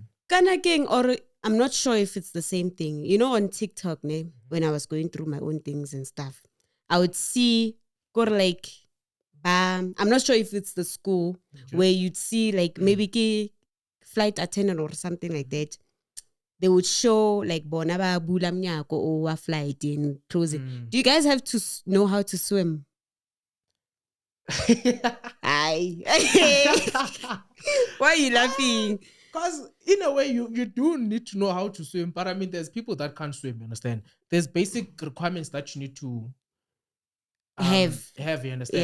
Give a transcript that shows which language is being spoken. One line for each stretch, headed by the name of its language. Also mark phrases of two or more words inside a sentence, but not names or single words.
English: Kana king, or I'm not sure if it's the same thing. You know, on TikTok, when I was going through my own things and stuff, I would see, go like, I'm not sure if it's the school where you'd see like maybe ki flight attendant or something like that. They would show like
Northern Sotho: bona ba bula mnyako
English: or a flight in closing. Do you guys have to know how to swim? Aye. Why are you laughing? Because in a way, you do need to know how to swim. But I mean, there's people that can't swim, you understand? There's basic requirements that you need to have, you understand?